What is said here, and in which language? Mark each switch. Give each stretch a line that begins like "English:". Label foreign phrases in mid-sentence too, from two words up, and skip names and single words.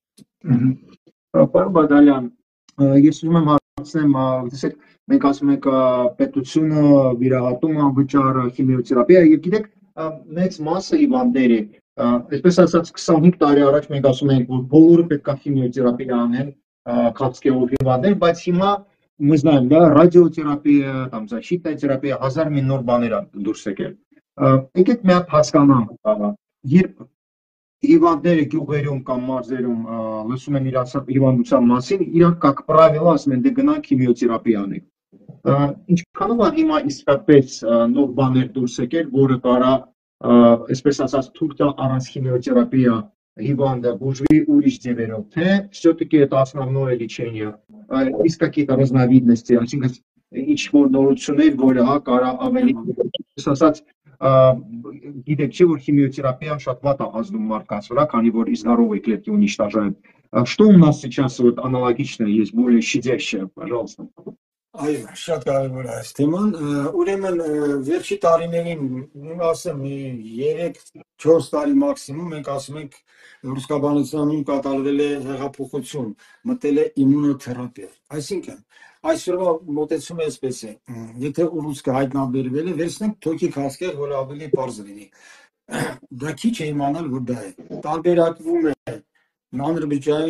Armenian: Պարոն Բադալյան, ես ուզում եմ հարցնեմ, տեսեք, մենք ասում ենք պետությունը վիրահատում անվճար քիմիոթերապիա եւ գիտեք, մեծ մասը հիվանդների, այսպես ասած 25 տարի առաջ մենք ասում ենք, որ բոլորը պետք է քիմիոթերապիա անեն, քաղցկեղով հիվանդներ, բայց հիմա
Russian: мы знаем, да, радиотерапия, там защитная терапия,
Armenian: հազար մի նոր բաներ դուրս եկել։ Եկեք մի հատ հասկանանք, երբ հիվանդները գյուղերում կամ մարզերում լսում են իրաց հիվանդության մասին, իրանք
Russian: как правило
Armenian: ասում են դե գնանք քիմիոթերապիա անենք։ Ինչքանով է հիմա իսկապես նոր բաներ դուրս եկել, որը կարա այսպես ասած թույլ տա առանց քիմիոթերապիա հիվանդը բուժվի ուրիշ ձևերով, թե
Russian: все-таки это основное лечение, есть какие-то разновидности,
Armenian: այսինքն ինչ որ նորություններ, որը կարա ավելի ասած գիտեք չէ որ химиотерапия շատ վատ է ազդում մարդկանց վրա, քանի որ
Russian: здоровые клетки уничтожают. Что у нас сейчас вот аналогично есть, более щадящее, пожалуйста.
Armenian: Այո, շատ կարևոր է այս թեման։ Ուրեմն վերջի տարիներին, ասեմ, 3-4 տարի մաքսիմում մենք ասում ենք ռուսկաբանությունում կատարվել է հեղափոխություն, մտել է իմունոթերապիա։ Այսինքն, այսօրվա մոտեցումը այսպես է, եթե ուռուցքը հայտնաբերվել է, վերցնենք թոքի քաղցկեղ, որ ավելի պարզ լինի։ Դա քիչ է իմանալ, որ դա է։ Տարբերակվում է մանրբջջային